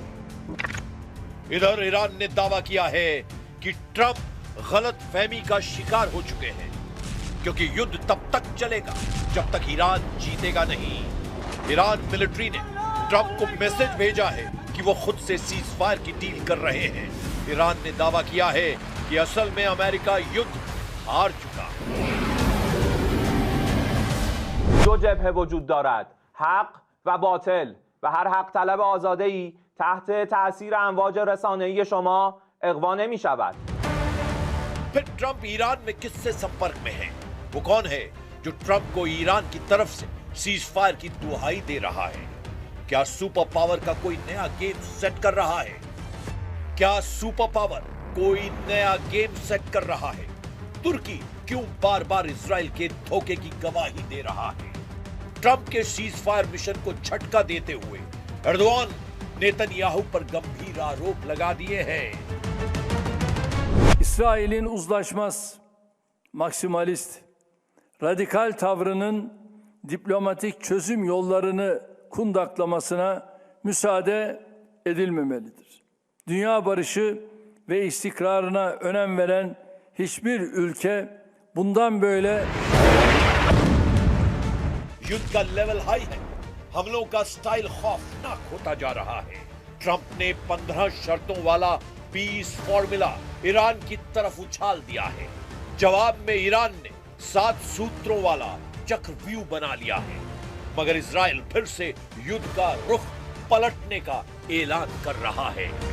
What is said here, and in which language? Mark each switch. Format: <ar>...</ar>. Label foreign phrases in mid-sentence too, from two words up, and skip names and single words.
<hi>इधर ईरान ने दावा किया है कि ट्रंप गलत फहमी का शिकार हो चुके हैं, क्योंकि युद्ध तब तक चलेगा जब तक ईरान जीतेगा नहीं। ईरान मिलिट्री ने ट्रंप को मैसेज भेजा है कि वो खुद से</hi> <en>cease fire</en> <hi>की डील कर रहे हैं। ईरान ने दावा किया है कि असल में अमेरिका युद्ध हार चुका।</hi> <fa>دو جبهه وجود دارد، حق و باطل و هر حق طلب آزاده‌ای تحت تأثیر امواج رسانه‌ای شما اغوا نمی‌شود.</fa> <hi>फिर ट्रंप ईरान में किससे संपर्क में है? वो कौन है जो ट्रंप को ईरान की तरफ से</hi> <en>cease fire</en> <hi>की दुहाई दे रहा है? क्या</hi> <en>super power</en> <hi>का कोई नया</hi> <en>game set</en> <hi>कर रहा है? क्या</hi> <en>super power</en> <hi>कोई नया</hi> <en>game set</en> <hi>कर रहा है? तुर्की क्यों बार बार इजराइल के धोखे की गवाही दे रहा है? ट्रंप के</hi> <en>cease fire mission</en> <hi>को झटका देते हुए एर्दोआन नेतन्याहू पर गंभीर आरोप लगा दिए हैं।</hi> <tr>İsrail'in uzlaşmaz, maksimalist, radikal tavrının diplomatik çözüm yollarını kundaklamasına müsaade edilmemelidir. Dünya barışı ve istikrarına önem veren hiçbir ülke bundan böyle</tr> <hi>युद्ध का</hi> <en>level high</en> <hi>है, हमलों का स्टाइल खौफनाक होता जा रहा है। ट्रंप ने 15 शर्तों वाला</hi> <en>peace formula</en> <hi>ईरान की तरफ उछाल दिया है। जवाब में ईरान ने 7 सूत्रों वाला चक्रव्यूह बना लिया है, मगर इजराइल फिर से युद्ध का रुख पलटने का ऐलान कर रहा है।</hi>